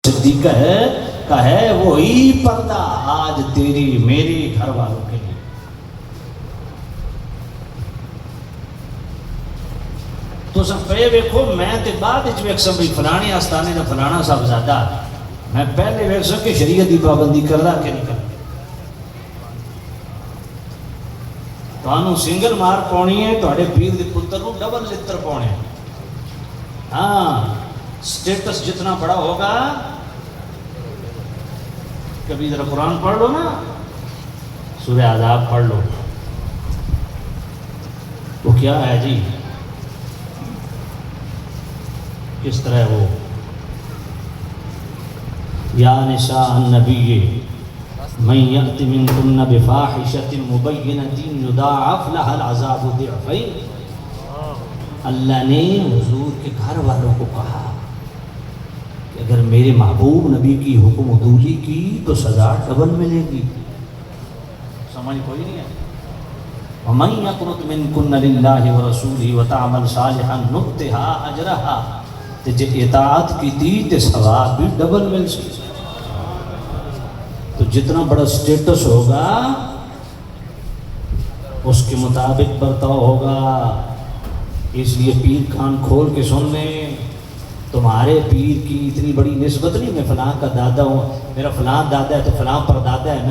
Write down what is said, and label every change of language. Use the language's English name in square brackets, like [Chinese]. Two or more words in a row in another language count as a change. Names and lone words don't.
[Urdu] صدیقہ ہے کہ ہے وہی پردہ آج تیری میری گھر والوں کے لیے. [Punjabi] تو سب پہ ویکھو میں تے بعد وچ ویکھ سب فلانے آستانے دا فلانا صاحبزادہ میں پہلے ویکھ سک کہ شریعت دی پابندی کردا کہ نہیں کردا. تانوں سنگل مار پاؤنی ہے تواڈے پیر دے پتر نوں ڈبل لتر پاؤنے. [Urdu] ہاں سٹیٹس جتنا بڑا ہوگا. کبھی ذرا قرآن پڑھ لو نا, سورہ احزاب پڑھ لو. وہ کیا ہے جی, کس طرح وہ [Arabic] یا نساء النبی من یأت منکن بفاحشۃ مبینۃ یضاعف لها العذاب ضعفین. [Urdu] اللہ نے حضور کے گھر والوں کو کہا کہ اگر میرے محبوب نبی کی حکم عدولی کی تو سزا ڈبل ملے گی. سمجھ کوئی نہیں ہے. [Arabic] وَمَن يَقْنُتْ مِنكُنَّ لِلَّهِ وَرَسُولِهِ وَتَعْمَلْ صَالِحًا نُؤْتِهَا أَجْرَهَا. [Punjabi] تے جے اطاعت کی تھی تے ثواب بھی ڈبل مل سکے. [Urdu] تو جتنا بڑا سٹیٹس ہوگا اس کے مطابق برتاؤ ہوگا. اس لیے پیر کان کھول کے سن لیں. تمہارے پیر کی اتنی بڑی نسبت نہیں, میں فلاں کا دادا ہوں, میرا فلاں دادا ہے تو فلاں پر دادا ہے.